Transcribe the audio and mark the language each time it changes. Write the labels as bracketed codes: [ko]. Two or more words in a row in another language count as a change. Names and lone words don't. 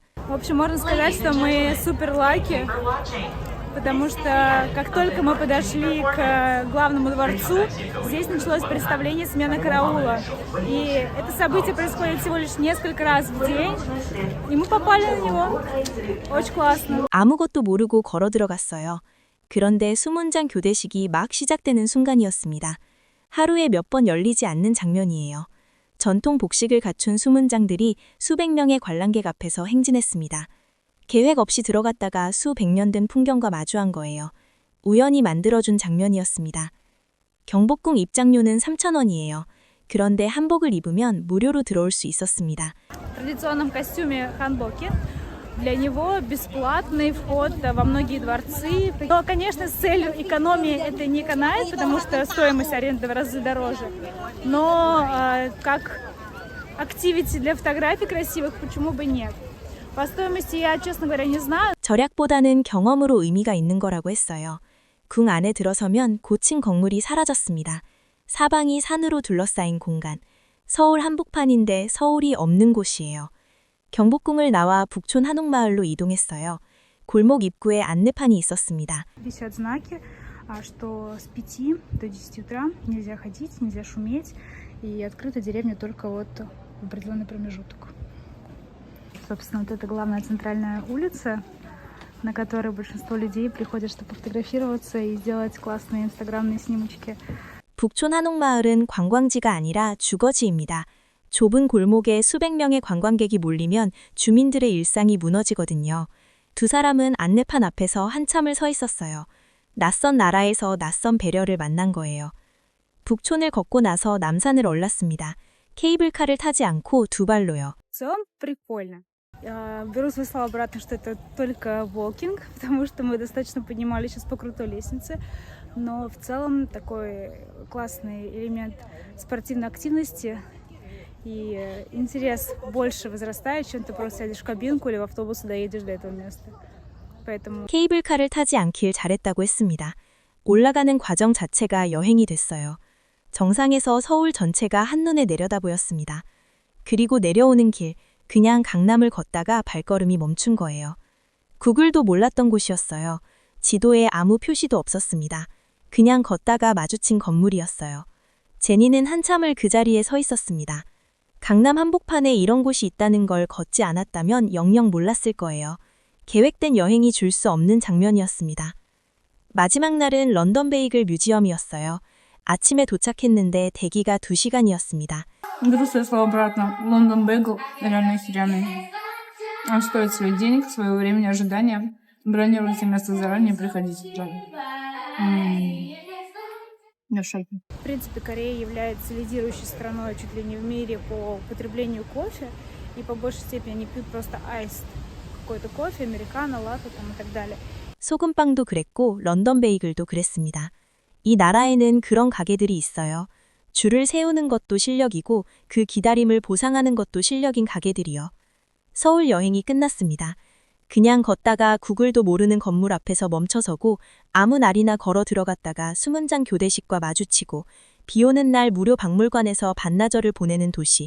[ru] В общем, можно сказать, что мы [en] super lucky, [ru] потому что как только мы подошли к главному дворцу, здесь началось представление «Смена караула». И это событие происходит всего лишь несколько раз в день, и мы попали на него. Очень классно. [ko] 아무것도 모르고 걸어 들어갔어요. 그런데 수문장 교대식이 막 시작되는 순간이었습니다. 하루에 몇 번 열리지 않는 장면이에요. 전통 복식을 갖춘 수문장들이 수백 명의 관람객 앞에서 행진했습니다. 계획 없이 들어갔다가 수백 년 된 풍경과 마주한 거예요. 우연히 만들어준 장면이었습니다. 경복궁 입장료는 3,000원이에요. 그런데 한복을 입으면 무료로 들어올 수 있었습니다. [ru] В традиционном костюме ханбоке. Для него бесплатный вход во многие дворцы. Но, конечно, с целью экономии это не канает, потому что стоимость аренды в разы дороже. Но как активити для фотографий красивых, почему бы нет? По стоимости я, честно говоря, не знаю. [ko] 절약보다는 경험으로 의미가 있는 거라고 했어요. 궁 안에 들어서면 고층 건물이 사라졌습니다. 사방이 산으로 둘러싸인 공간. 서울 한복판인데 서울이 없는 곳이에요. 경복궁을 나와 북촌 한옥마을로 이동했어요. 골목 입구에 안내판이 있었습니다. [ru] Висят знаки, что с 5 до 10 утра нельзя ходить, нельзя шуметь, и открыта деревня только вот в определенный промежуток. Собственно, вот это главная центральная улица, на которой большинство людей приходят, чтобы фотографироваться и сделать классные инстаграмные снимочки. [ko] 북촌 한옥마을은 관광지가 아니라 주거지입니다. 좁은 골목에 수백 명의 관광객이 몰리면 주민들의 일상이 무너지거든요. 두 사람은 안내판 앞에서 한참을 서 있었어요. 낯선 나라에서 낯선 배려를 만난 거예요. 북촌을 걷고 나서 남산을 올랐습니다. 케이블카를 타지 않고 두 발로요. [ru] В целом прикольно. Я беру свои слова обратно, что это только walking, потому что мы достаточно поднимались сейчас по крутой лестнице. Но в целом такой классный элемент спортивной активности. И интерес больше возрастает, чем ты просто сядешь в кабинку или в автобус и доедешь до этого места. Поэтому [ko] 케이블카를 타지 않길 잘했다고 했습니다. 올라가는 과정 자체가 여행이 됐어요. 정상에서 서울 전체가 한눈에 내려다 보였습니다. 그리고 내려오는 길, 그냥 강남을 걷다가 발걸음이 멈춘 거예요. 구글도 몰랐던 곳이었어요. 지도에 아무 표시도 없었습니다. 그냥 걷다가 마주친 건물이었어요. 제니는 한참을 그 자리에 서 있었습니다. 강남 한복판에 이런 곳이 있다는 걸 걷지 않았다면 영영 몰랐을 거예요. 계획된 여행이 줄 수 없는 장면이었습니다. 마지막 날은 런던 베이글 뮤지엄이었어요. 아침에 도착했는데 대기가 2시간이었습니다. [ru] беру свои слова обратно. Лондон Бейгл реально охеренный. Он стоит своих денег, своего времени ожидания. Бронируйте место заранее, приходите туда. Я в шоке. В принципе, Корея является лидирующей страной чуть ли не в мире по потреблению кофе. И по большей степени они пьют просто айс. Какой-то кофе, американо, латте там и так далее. [ko] 소금빵도 그랬고 런던 베이글도 그랬습니다. 이 나라에는 그런 가게들이 있어요. 줄을 세우는 것도 실력이고 그 기다림을 보상하는 것도 실력인 가게들이요. 서울 여행이 끝났습니다. 그냥 걷다가 구글도 모르는 건물 앞에서 멈춰서고 아무 날이나 걸어 들어갔다가 수문장 교대식과 마주치고 비 오는 날 무료 박물관에서 반나절을 보내는 도시.